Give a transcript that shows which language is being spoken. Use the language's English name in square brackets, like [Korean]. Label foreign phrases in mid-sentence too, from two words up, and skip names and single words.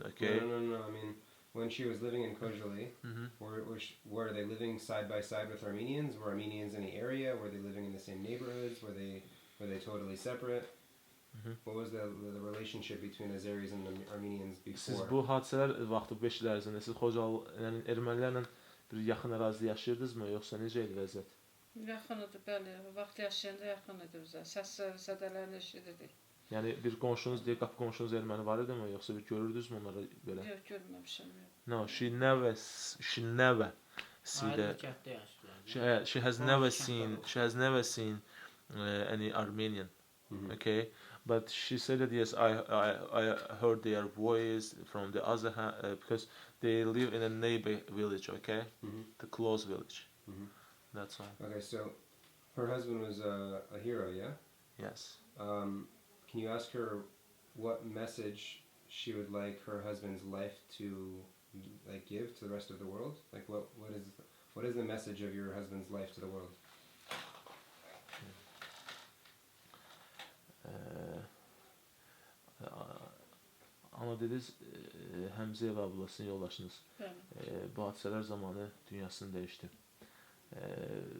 [English] Okay. No. I mean, when she was living in Khojaly, were they living side by side with Armenians? Were Armenians in the area? Were they living in the same neighborhoods? Were they totally separate? What was the relationship between Azeris and the Armenians [Azerbaijani] Siz [English] before? [Azerbaijani] bu hadisələr vaxtı 5 il ərzində siz Xocalı yəni ermənilərlə bir yaxın ərazidə yaşayırdınızmı, yoxsa necə idi vəziyyət? Yaxın idi, bəli. Vaxt yaşayanda yaxın idi bizə. Səsləri, sədələrini eşidirdik. Yəni bir qonşunuz deyə qapı qonşunuz erməni var idimi, yoxsa bir görürdünüzmü onları belə? Yox, görməmişəm. Yox. [English] No, she never see [Azerbaijani] Ayrı [English] the [Azerbaijani] bir kənddə yaşayırlar. [English] she has never seen any Armenian. Okay, but she said that yes, I heard their voice from the other because they live in a neighbor village. Okay, the close village. That's all. Okay, so her husband was a hero, yeah? Yes. Can you ask her what message she would like her husband's life to give to the rest of the world? Like what is the message of your husband's life to the world? [Azerbaijani] Ana dediniz Həmzəyə və ablasının yoldaşınız Bəli. bu hadisələr zamanı dünyasını dəyişdi.